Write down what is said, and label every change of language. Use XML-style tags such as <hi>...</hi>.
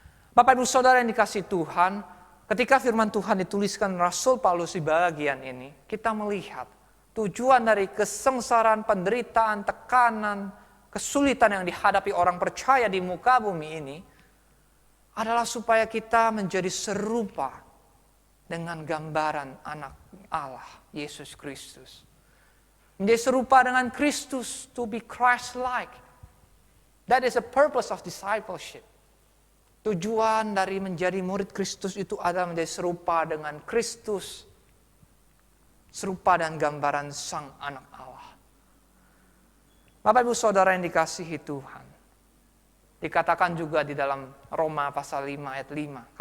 <id>Bapak Ibu Saudara yang dikasihi Tuhan, ketika firman Tuhan dituliskan Rasul Paulus di bagian ini, kita melihat tujuan dari kesengsaraan, penderitaan, tekanan, kesulitan yang dihadapi orang percaya di muka bumi ini adalah supaya kita menjadi serupa dengan gambaran anak Allah, Yesus Kristus. Menjadi serupa dengan Kristus,</id> <en>to be Christ-like. That is the purpose of discipleship.</en> <id>Tujuan dari menjadi murid Kristus itu adalah menjadi serupa dengan Kristus. Serupa dan gambaran Sang Anak Allah. Bapak Ibu Saudara yang dikasihi Tuhan. Dikatakan juga di dalam Roma pasal 5 ayat 5.</id>